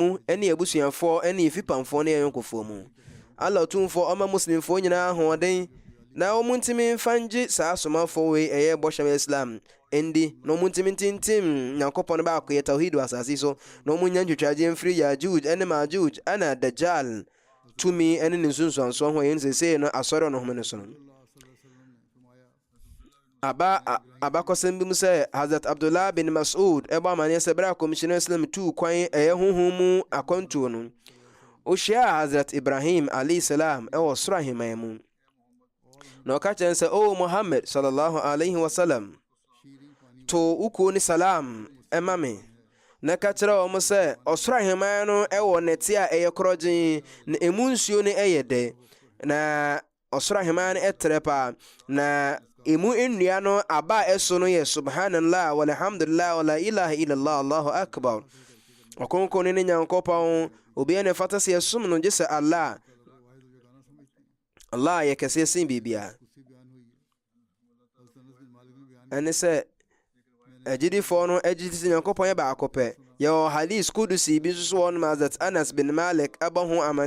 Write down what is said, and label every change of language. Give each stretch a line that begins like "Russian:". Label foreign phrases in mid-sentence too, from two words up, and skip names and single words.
Akan: mu ɛne yɛabusuafoɔ ɛne yɛfipamfoɔ ne yɛyɔnkofoɔ mu Allah tumfoɔ ɔma muslimfoɔ nyinaa ahoɔden na ɔmo ntimi mfa ngye saa asomafoɔ wei ɛyɛ bɔhyɛm Islam endi na ɔmo ntimi ntintim nyankopɔn baako yɛ tawhid wɔ asase so na ɔmo nya ntwitwagye mfiri Yajuj ɛne Majuj ɛna Dajjal tumi ɛne ne nsunsuansoɔ ho yɛn sesei no asɔre no home no so no abakɔsɛm bi mu sɛ Hazrat Abdullah bin Mas'ud ɛbɔ amanneɛ sɛ berɛ a kɔmhyɛni Islam tuu kwan ɛyɛ honhom mu akwantuo no ɔhyia Hazrat Ibrahim
Arabic: عليه السلام
Akan: ɛwɔ soro ahemman mu na ɔka kyerɛ sɛ o Muhammad
Arabic: صلى الله عليه وسلم
Akan: to ukuo ne salam ɛma me na ka kyerɛ wɔn sɛ ɔsoro ahemman no ɛwɔ nɛte a ɛyɛ korɔgyen na emu nsuo no ɛyɛ dɛ na ɔsoro ahemman no ɛtrɛ paa na emu nnua no aba a ɛso no yɛ
Arabic: سبحان الله والحمد لله ولا إله إلا الله الله أكبر
Akan: ɔkonkɔn ne nyankopɔn obiara ne fata sɛ yɛsom no gye sɛ Allah yɛ kɛseɛ sen biribia ɛne sɛ agyidifoɔ no agyi sɛ nyankopɔn yɛ baako pɛ yɛwɔ
Arabic: حديث قدسي
Akan: bi nso so wɔ no Hazrat Anas bin Malik aba ho amane